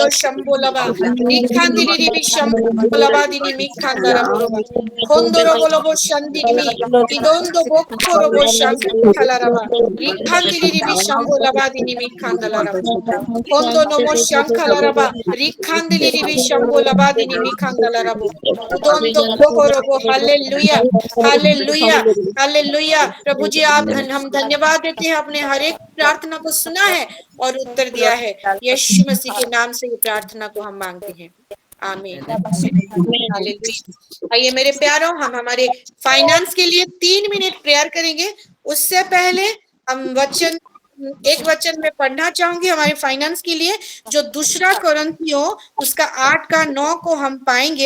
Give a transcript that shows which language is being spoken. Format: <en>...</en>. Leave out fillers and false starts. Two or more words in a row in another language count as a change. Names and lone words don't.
<hi>Shambolaba Rikandili Ribi Shambolaba Dini Mikandaraboraba Kondoro Bolobo Shandimi Idondo Bokorobo Shankalaraba Rikandili Ribi Shambolaba Dini Mikandalaraba Kondo Nomo Shankalaraba Rikandili Ribi Shambolaba Dini Mikandalarabo Udondo Bokorobo Hallelujah Hallelujah Hallelujah प्रभु जी आप हम धन्यवाद देते हैं अपने हर एक प्रार्थना को सुना है और उत्तर दिया है यीशु मसीह के नाम से ये प्रार्थना को हम मांगते हैं आमीन हालेलुया आइए मेरे प्यारों हम हमारे फाइनेंस के लिए 3</hi> <en>minute prayer</en> <hi>करेंगे उससे पहले हम वचन एक वचन में पढ़ना चाहूंगी हमारे फाइनेंस के लिए, जो दूसरा कोरिन्थियों उसका 8 का 9 को हम पाएंगे।</hi>